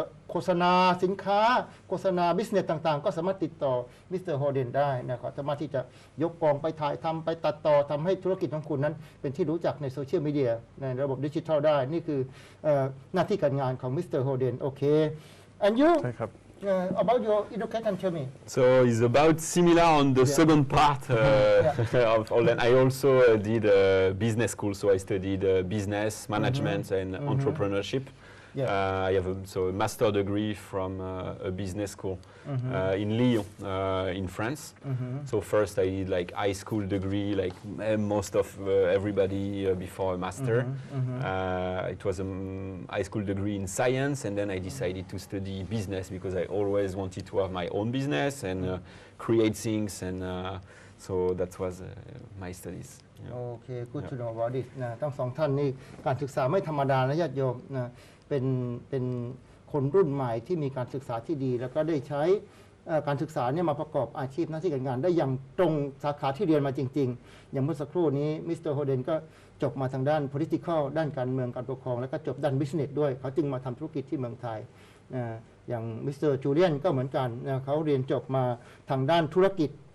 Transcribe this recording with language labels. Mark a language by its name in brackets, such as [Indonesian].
[Thai] โฆษณาสินค้าโฆษณาบิสเนสต่างๆก็สามารถติดต่อมิสเตอร์โฮเดนได้นะครับสามารถที่จะยกกองไปถ่ายทำไปตัดต่อทำให้ธุรกิจของคุณนั้นเป็นที่รู้จักในโซเชียลมีเดียในระบบดิจิทัลได้นี่คือหน้าที่การงานของมิสเตอร์โฮเดนโอเค [English] and you about your education tell me so it's about similar on the second part of Holden. I also did business school so I studied business management and entrepreneurship I have a master degree from a business school in Lyon, in France. So first I did like high school degree, like most of everybody before a master. It was a high school degree in science, and then I decided to study business because I always wanted to have my own business and create things, and so that was my studies. [Thai] โอเค [English] good to know about this [Thai] นะทั้งสองท่านนี่การศึกษาไม่ธรรมดานะญาติโยมนะเป็นคนรุ่นใหม่ที่มีการศึกษาที่ดีแล้วก็ได้ใช้การศึกษาเนี่ยมาประกอบอาชีพหน้าที่การงานได้อย่างตรงสาขาที่เรียนมาจริงๆอย่างเมื่อสักครู่นี้มิสเตอร์โฮเดนก็จบมาทางด้าน political ด้านการเมืองการปกครองแล้วก็จบด้าน business ด้วยเขาจึงมาทำธุรกิจที่เมืองไทยอย่างมิสเตอร์จูเลียนก็เหมือนกันนะเขาเรียนจบมาทางด้านธุรกิจ